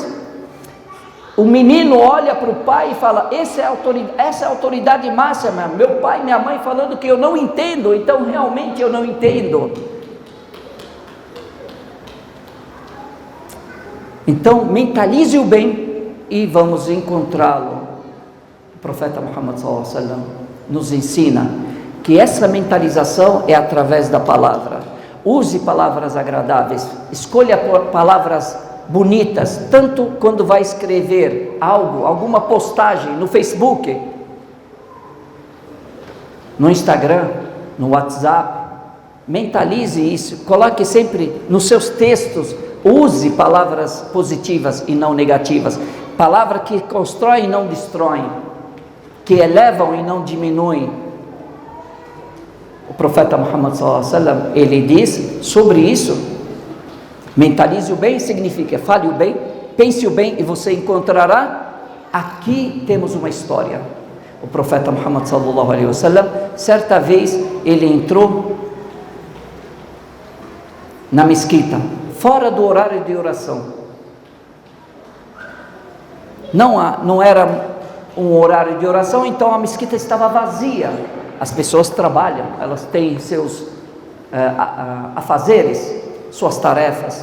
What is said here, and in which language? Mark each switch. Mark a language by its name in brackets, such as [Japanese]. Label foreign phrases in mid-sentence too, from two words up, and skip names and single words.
[Portuguese] O menino olha para o pai e fala: essa é a autoridade máxima, meu pai e minha mãe falando que eu não entendo, então realmente eu não entendo. Então mentalize o bem e vamos encontrá-lo. O profeta Muhammad [Arabic] صلى الله عليه وسلم [Portuguese] nos ensina que essa mentalização é através da palavra. Use palavras agradáveis, escolha palavras bonitas, tanto quando vai escrever alguma postagem no Facebook, no Instagram, no WhatsApp. Mentalize isso, coloque sempre nos seus textos, use palavras positivas e não negativas, palavras que constroem e não destroem, que elevam e não diminuem. O profeta Muhammad [Arabic] صلى الله عليه وسلم, [Portuguese] ele diz sobre isso: mentalize o bem significa fale o bem, pense o bem e você encontrará. Aqui temos uma história. O profeta Muhammad [Arabic] صلى الله عليه وسلم, [Portuguese] certa vez ele entrou na mesquita, fora do horário de oração. Não era um horário de oração, então a mesquita estava vazia. As pessoas trabalham, elas têm seus afazeres, suas tarefas.